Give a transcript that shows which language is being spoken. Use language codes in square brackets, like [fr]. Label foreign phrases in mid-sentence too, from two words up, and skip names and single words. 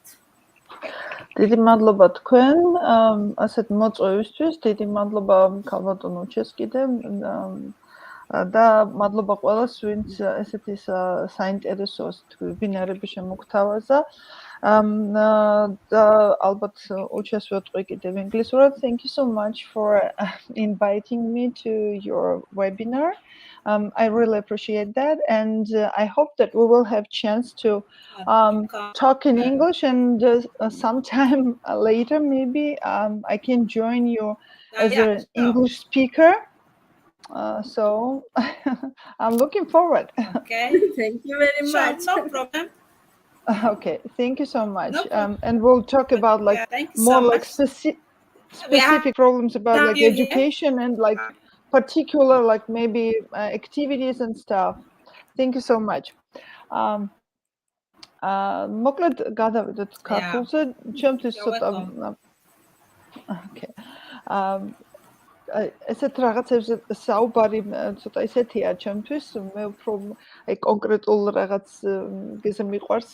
[ka] დიდი მადლობა თქვენ ასეთ მოწვევისთვის, დიდი მადლობა ქალბატონო უჩეს კიდე და მადლობა ყველას, ვინც ესეთი საინტერესო ვებინარები შემოგთავაზა. და ალბათ უჩეს ვეტყვი კიდევ ინგლისურად. [en] Thank you so much for inviting me to your webinar. I really appreciate that, and I hope that we will have chance to talk in English, and sometime later maybe I can join you as an English speaker. So I'm looking forward. Okay. Thank you very much. No problem. Okay, thank you so much. And we'll talk about like more like specific problems about like education and like particular like maybe activities and stuff. Thank you so much. [ka] მოკლედ გადავიდეთ ქართულზე, ჩემთვის ცოტა okay. ესეთ რაღაცებზე საუბარი ცოტა ისეთია ჩემთვის, მე უფრო აი კონკრეტულ რაღაც გეზე მიყვარს,